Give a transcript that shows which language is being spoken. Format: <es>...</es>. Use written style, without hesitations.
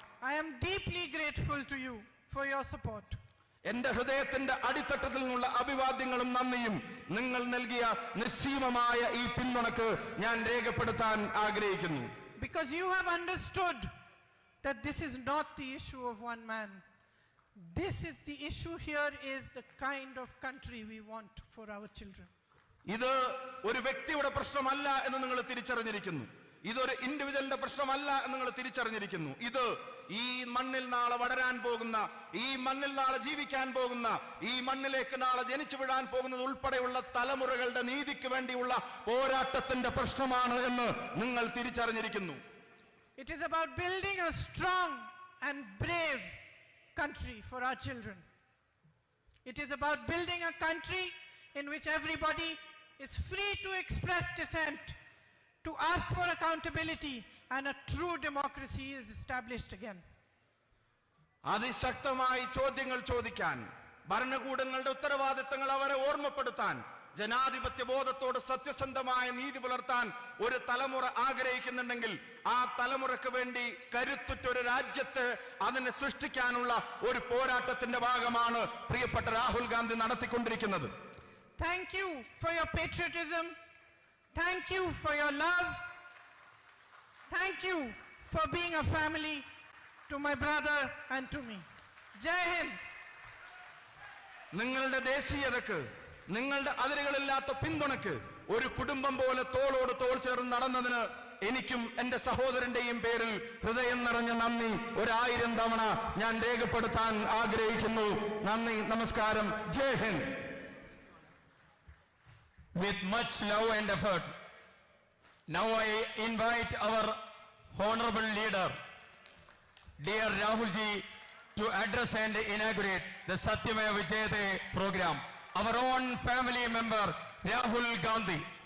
<en>I am deeply grateful to you for your support.</en> <ml>എന്റെ ഹൃദയത്തിന്റെ അടിത്തട്ടത്തിൽ നിന്നുള്ള അഭിവാദ്യങ്ങളും നന്ദിയും നിങ്ങൾ നൽകിയ നിസ്സീമമായ ഈ പിന്തുണക്ക് ഞാൻ രേഖപ്പെടുത്താൻ ആഗ്രഹിക്കുന്നു.</ml> <en>Because you have understood that this is not the issue of one man. This is the issue here is the kind of country we want for our children.</en> <ml>ഇത് ഒരു വ്യക്തിയുടെ പ്രശ്നമല്ല എന്ന് നിങ്ങൾ തിരിച്ചറിഞ്ഞിരിക്കുന്നു. ഇതൊരു ഇൻഡിവിജ്വലിന്റെ പ്രശ്നമല്ല എന്ന് നിങ്ങൾ തിരിച്ചറിഞ്ഞിരിക്കുന്നു. ഇത് ഈ മണ്ണിൽ നാളെ വളരാൻ പോകുന്ന, ഈ മണ്ണിൽ നാളെ ജീവിക്കാൻ പോകുന്ന, ഈ മണ്ണിലേക്ക് നാളെ ജനിച്ചു വീഴാൻ പോകുന്നത് ഉൾപ്പെടെയുള്ള തലമുറകളുടെ നീതിക്ക് വേണ്ടിയുള്ള പോരാട്ടത്തിന്റെ പ്രശ്നമാണ് എന്ന് നിങ്ങൾ തിരിച്ചറിഞ്ഞിരിക്കുന്നു.</ml> <en>It is about building a strong and brave country for our children. It is about building a country in which everybody is free to express dissent, to ask for accountability, and a true democracy is established again.</en> <ml>അതിശക്തമായി ചോദ്യങ്ങൾ ചോദിക്കാൻ, ഭരണകൂടങ്ങളുടെ ഉത്തരവാദിത്തങ്ങൾ അവരെ ഓർമ്മപ്പെടുത്താൻ, ജനാധിപത്യ ബോധത്തോട് സത്യസന്ധമായ നീതി പുലർത്താൻ ഒരു തലമുറ ആഗ്രഹിക്കുന്നുണ്ടെങ്കിൽ ആ തലമുറക്ക് വേണ്ടി കരുത്തുറ്റൊരു രാജ്യത്ത് അതിനെ സൃഷ്ടിക്കാനുള്ള ഒരു പോരാട്ടത്തിന്റെ ഭാഗമാണ് പ്രിയപ്പെട്ട രാഹുൽ ഗാന്ധി നടത്തിക്കൊണ്ടിരിക്കുന്നത്.</ml> <en>Thank you for your patriotism. Thank you for your love. Thank you for being a family to my brother and to me.</en> <hi>Jai Hind.</hi> <ml>നിങ്ങളുടെ ദേശീയതക്ക്, നിങ്ങളുടെ അതിരുകളില്ലാത്ത പിന്തുണക്ക്, ഒരു കുടുംബം പോലെ തോളോട് തോൾ ചേർന്ന് നടന്നതിന് എനിക്കും എന്റെ സഹോദരന്റെയും പേരിൽ ഹൃദയം നിറഞ്ഞ നന്ദി 1000 തവണ ഞാൻ രേഖപ്പെടുത്താൻ ആഗ്രഹിക്കുന്നു. നന്ദി, നമസ്കാരം, ജയ് Hind.</ml> <en>With much love and effort, now I invite our honorable leader, dear Rahul ji, to address and inaugurate the Satyameva Jayate program. Our own family member, Rahul Gandhi.</en>